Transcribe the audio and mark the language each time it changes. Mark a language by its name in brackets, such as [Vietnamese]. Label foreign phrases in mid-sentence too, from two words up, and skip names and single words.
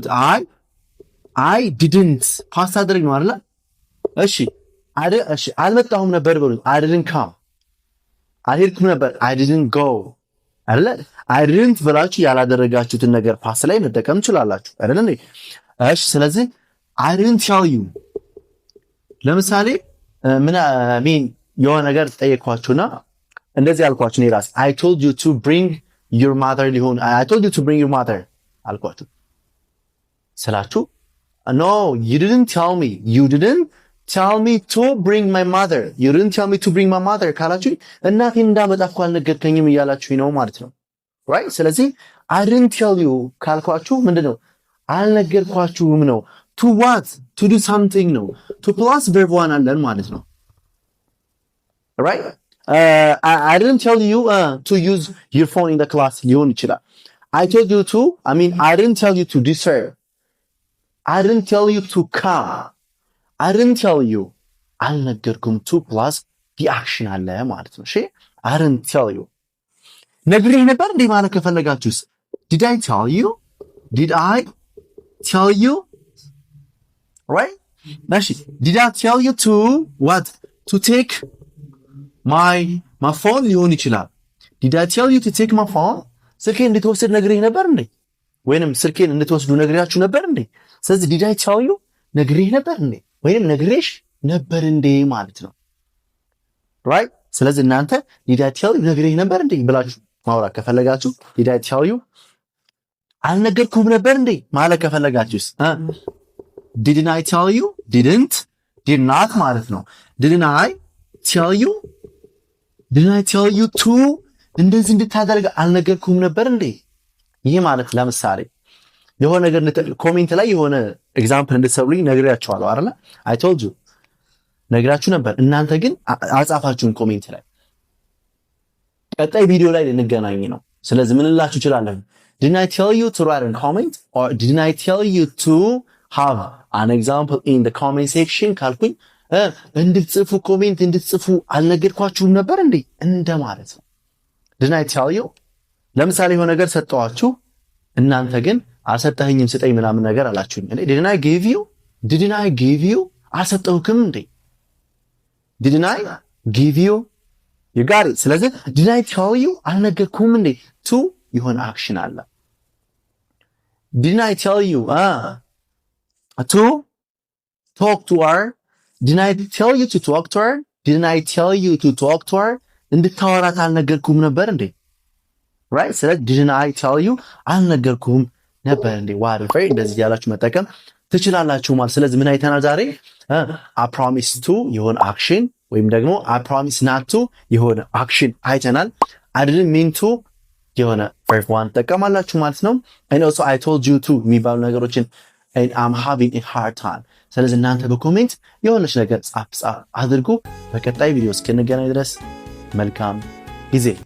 [English] I didn't [Amharic] ፓስ አድርግ ነው አይደል? እሺ አልመጣሁም ነበር በሉ። [English] I didn't come [Amharic] አልሄድኩም ነበር። [English] I didn't go [Amharic] አይደል? [English] I didn't [Amharic] ብላችሁ ያላደረጋችሁትን ነገር ፓስ ላይ መጠቀም ትችላላችሁ አይደል እንዴ? እሺ ስለዚህ [English] I didn't tell you [Amharic] ለምሳሌ ምን የሆነ ነገር ጠየኳችሁና እንደዚህ አልኳችሁ ነው ራስ [English] I told you to bring your mother ሊሆን I told you to bring your mother [Amharic] አልኳችሁ ስላችሁ [English] no you didn't tell me to bring my mother you didn't tell me to bring my mother [Amharic] ካላችሁ እናቴን እንዳመጣ እኮ አልነገርከኝም እያላችሁ ነው ማለት ነው [English] right ስለዚህ I didn't tell you [Amharic] ካልኳችሁ ምንድነው አልነገርኳችሁም ነው [English] to what? To do something ነው to plus verb 1 [Amharic] አለን ማለት ነው [English] right I didn't tell you to use your phone in the class [Amharic] ሊሆን ይችላል [English] I told you to I didn't tell you to disturb I didn't tell you to come I didn't tell you አልነገርኩም to plus the action [Amharic] አለ ማለት ነው እሺ [English] I didn't tell you [Amharic] ነግሬህ ነበር እንዴ ማለት ከፈለጋችሁስ [English] did I tell you did I tell you right ماشي did I tell you to what to take my phone [Amharic] ሊሆን ይችላል [English] did I tell you to take my phone [Amharic] ስልኬን እንድትወስድ ነግሬህ ነበር እንዴ ወይንም ስልኬን እንድትወስዱ ነግሬያችሁ ነበር እንዴ ስለዚህ [English] did I tell you [Amharic] ነግሬህ ነበር እንዴ ወይንም ነግሬሽ ነበር እንዴ ማለት ነው right ስለዚህ እናንተ [English] did I tell you [Amharic] ነግሬህ ነበር እንዴ ብላችሁ ማውራት ከፈለጋችሁ [English] did I tell you [Amharic] አልነገርኩም ነበር እንዴ ማለት ከፈለጋችሁስ [English] didn't I tell you didn't did not [Amharic] ማለት ነው [English] didn't I tell you to [Amharic] እንደዚህ እንድታደርግ አልነገርኩም ነበር እንዴ ይሄ ማለት ለምሳሌ የሆነ ነገር ኮሜንት ላይ የሆነ ኤግዛምፕል እንድትሰሩልኝ ነግሬያችኋለሁ አይደል [English] I told you [Amharic] ነግራችሁ ነበር እናንተ ግን አጻፋችሁን ኮሜንት ላይ ቀጣይ ቪዲዮ ላይ ልንገናኝ ነው ስለዚህ ምን ልላችሁ እችላለሁ [English] didn't I tell you to write a comment or didn't I tell you to have an example in the comment section [Amharic] ካልኩኝ እንድትጽፉ ኮሜንት እንድትጽፉ አልነገርኳችሁም ነበር እንዴ እንደማለት ነው [English] didn't I tell you [Amharic] ለምሳሌ የሆነ ነገር ሰጠዋችሁ እናንተ ግን አልሰጠኸኝም ስጠኝ ምናምን ነገር አላችሁኝ እንዴ [English] didn't I give you [Amharic] አልሰጠሁክም [English] እንዴ didn't I give you you got it ስለዚህ didn't I tell you [Amharic] አልነገርኩም እንዴ [English] to [Amharic] የሆነ አክሽን አለ [English] didn't I tell you to talk to her didn't I tell you to talk to her didn't I tell you to talk to her [Amharic] እንድታወራት አልነገርኩም ነበር እንዴ [English] right ስለዚህ didn't I tell you [Amharic] አልነገርኩም ነበር እንዴ whatever እንደዚህ ያላችሁ መጠቀም ትችላላችሁ ማለት ስለዚህ ምን አይተናል ዛሬ [English] I promise to [Amharic] የሆነ አክሽን ወይም ደግሞ [English] I promise not to [Amharic] የሆነ አክሽን አይተናል [English] I didn't mean to [Amharic] የሆነ verb 1 ተጠቀማላችሁ ማለት ነው [English] and also I told you to [Amharic] የሚባሉ ነገሮችን [English] and I'm having a hard time [Amharic] ስለዚህ እናንተ በኮሜንት የሆነች ነገር ጻፍ አድርጉ በቀጣይ ቪዲዮ እስክንገናኝ ድረስ መልካም ጊዜ